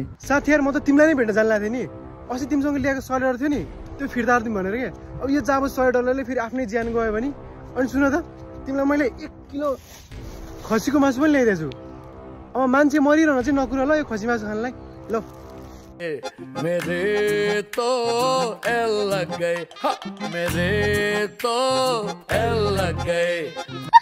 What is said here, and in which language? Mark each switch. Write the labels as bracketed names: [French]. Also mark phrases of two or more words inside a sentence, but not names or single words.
[Nepali] साथी यार म त तिमीलाई नै भेट्न जान लाग्थेँ नि। अस्ति तिमीसँग ल्याएको $100 थियो नि, त्यो फिर्ता गरिदिउँ भनेर के। अब यो जाब $100ले फेरि आफ्नै ज्यान गयो भने? अनि सुन त, तिमीलाई मैले 1 किलो खसीको मासु पनि ल्याइदिएछु। अब मान्छे मरिरहन चाहिँ नकुर ल यो खसी मासु खानलाई। ल [Hindi] मेरे तो एल लग गए, मेरे तो एल लग गए।